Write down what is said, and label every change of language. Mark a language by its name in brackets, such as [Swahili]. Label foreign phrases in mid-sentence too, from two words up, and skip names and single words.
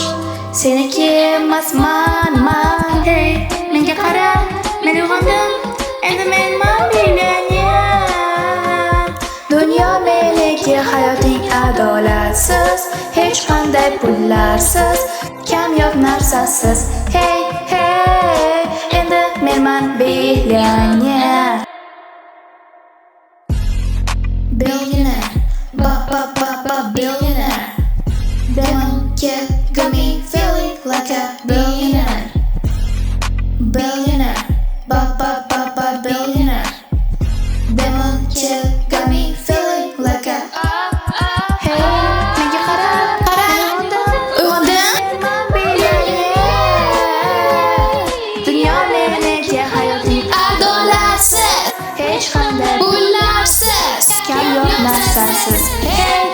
[Uzbek] Seniki emasman, hey, menga qara, men uyg'ondim, endi menman millioner. Dunyo meniki, hayoting adolatsiz, hech qanday pullarsiz, kamyob narsasiz. Hey, endi menman millioner. [English] Billionaire, billionaire. Demon kid got me feeling like a billionaire. Billionaire, billionaire. Demon kid got me feeling like a [Uzbek] hey, menga qara, uyg'ondim, menman millioner. Dunyo meniki, hayoting adolatsiz, hech qanday pullarsiz, kamyob narsasiz.